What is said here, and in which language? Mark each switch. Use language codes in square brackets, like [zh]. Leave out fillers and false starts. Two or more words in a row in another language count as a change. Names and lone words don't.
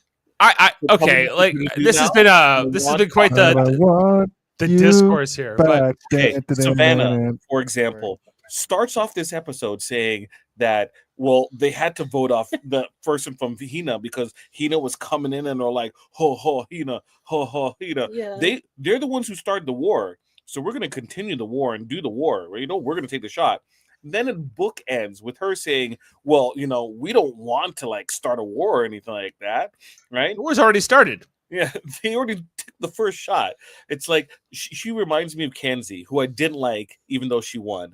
[en] Okay, like this has been quite I want the you discourse here. But back. Okay, Savannah, for example, starts off this episode saying that, well, they had to vote off the person from Hina because Hina was coming in and they're like, ho ho Hina, ho ho Hina. Yeah. They're the ones who started the war, so we're going to continue the war and do the war. Right? We're going to take the shot. Then it bookends with her saying, well, we don't want to like start a war or anything like that, right? the war's already started. Yeah, they already took the first shot. It's like she reminds me of Kenzie, who I didn't like, even though she won.